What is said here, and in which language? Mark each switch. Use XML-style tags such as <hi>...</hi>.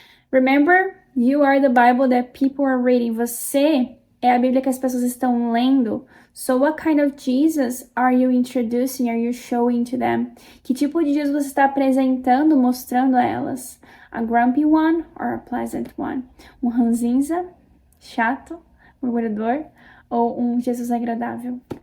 <en>Remember, you are the Bible that people are reading.</en> <pt>Você é a Bíblia que as pessoas estão lendo.</pt> <en>So what kind of Jesus are you introducing, are you showing to them?</en> <pt>Que tipo de Jesus você está apresentando, mostrando a elas?</pt> <en>A grumpy one or a pleasant one?</en> <pt>Um ranzinza, chato, murmurador, ou um Jesus agradável?</pt>